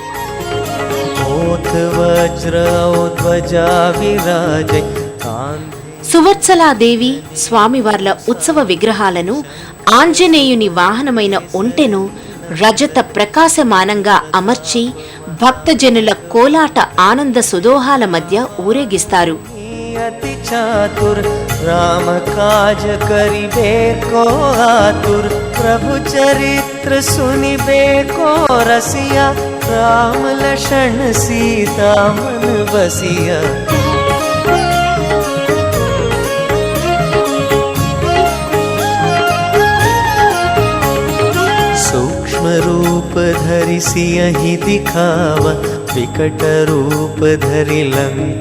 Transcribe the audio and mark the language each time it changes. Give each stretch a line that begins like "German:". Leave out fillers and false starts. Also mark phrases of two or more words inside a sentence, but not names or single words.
Telugu: సువర్చలాదేవి స్వామివార్ల ఉత్సవ విగ్రహాలను ఆంజనేయుని వాహనమైన ఒంటెను రజత ప్రకాశమానంగా అమర్చి భక్తజనుల కోలాట ఆనంద సుదోహాల మధ్య ఊరేగిస్తారు.
Awadhi: अति चातुर राम काज करिबेको आतुर प्रभु चरित्र सुनिबेको रसिया राम लक्ष्मण सीता मन बसिया. सूक्ष्म रूप धरि सियहि दिखावा विकट रूप धरि लंक